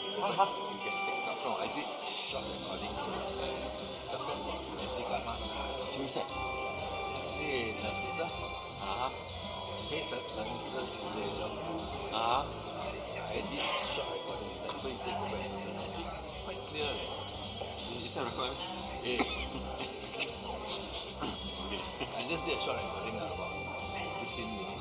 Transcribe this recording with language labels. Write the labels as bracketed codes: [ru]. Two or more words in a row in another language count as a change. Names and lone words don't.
[en] You can take up. No, I did short recording first. Just a lot. You see [ms] kan mah? [en] Susah. Transmitter. Laser. I did short recording inside, so you take over and listen. Actually, quite clear. Is that recording? I just did a short recording about 15 minutes.